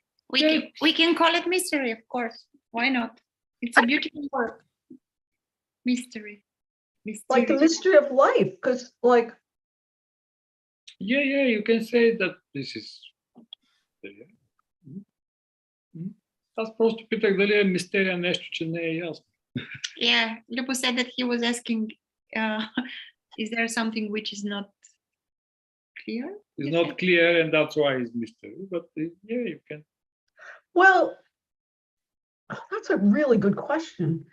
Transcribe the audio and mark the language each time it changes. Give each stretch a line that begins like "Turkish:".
English: We can call it mystery, of course. Why not? It's a beautiful word. Mystery. Like the mystery of life, because like, Yeah, you can say that this is.
Bulgarian: Аз просто питах дали е мистерия нещо, че не е ясно.
English: Yeah, Lupo said that he was asking, is there something which is not clear? It's not clear and that's why it's mystery. But yeah, you can. well, that's a really good question.